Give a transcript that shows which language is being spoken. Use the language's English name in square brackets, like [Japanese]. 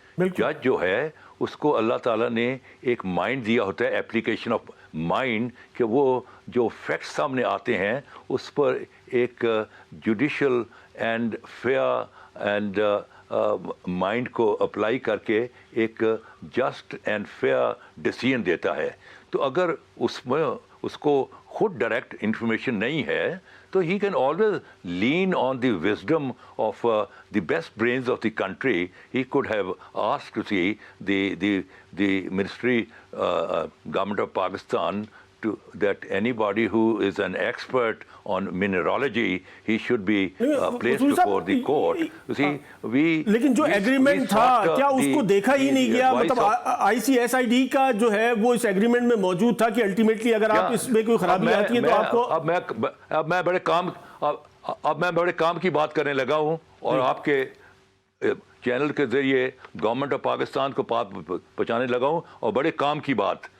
[Urdu] جج جو ہے اس کو اللہ تعالیٰ نے ایک مائنڈ دیا ہوتا ہے, [English] application of mind, [Urdu] کہ وہ جو فیکٹس سامنے آتے ہیں اس پر ایک judicial and fair and mind کو اپلائی کر کے ایک [English] just and fair decision [Urdu] دیتا ہے. تو اگر اس میں اس کو خود ڈائریکٹ انفارمیشن نہیں ہے تو [English] ہی can always lean on the wisdom of the best brains of the country. He could have asked to see the ministry, government of Pakistan, that anybody who is an expert on mineralogy, he should be placed before the court. You see, [Urdu] لیکن جو agreement تھا کیا اس کو دیکھا ہی نہیں گیا؟ مطلب ICSID کا جو ہے وہ اس ایگریمنٹ میں موجود تھا کہ الٹیمیٹلی اگر آپ اس میں کوئی خرابی آتی ہے تو آپ کو. اب میں بڑے کام کی بات کرنے لگا ہوں اور آپ کے چینل کے ذریعے گورنمنٹ آف پاکستان کو بات پہنچانے لگا ہوں, اور بڑے کام کی بات.